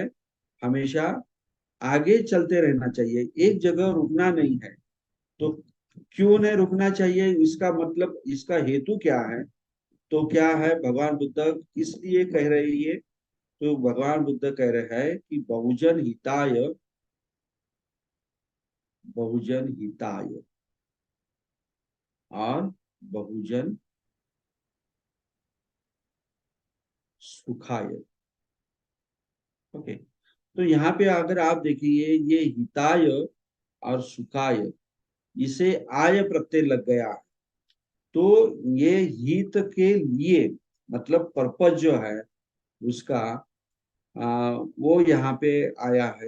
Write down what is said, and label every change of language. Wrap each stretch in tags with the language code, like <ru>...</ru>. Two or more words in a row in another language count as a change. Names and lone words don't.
<hi>हमेशा आगे चलते रहना चाहिए, एक जगह रुकना नहीं है। तो क्यों नहीं रुकना चाहिए? इसका मतलब, इसका हेतु क्या है? तो क्या है, भगवान बुद्ध इसलिए कह रहे हैं ये? तो भगवान बुद्ध कह रहे हैं कि</hi> <sa>बहुजन हिताय, बहुजन हिताय</sa> <hi>और</hi> <sa>बहुजन सुखाय।</sa> <hi>ओके। तो यहाँ पे अगर आप देखिए, ये हिताय और सुखाय, इसे आय प्रत्यय लग गया। तो ये हित के लिए, मतलब पर्पज जो है उसका, वो यहाँ पे आया है।</hi>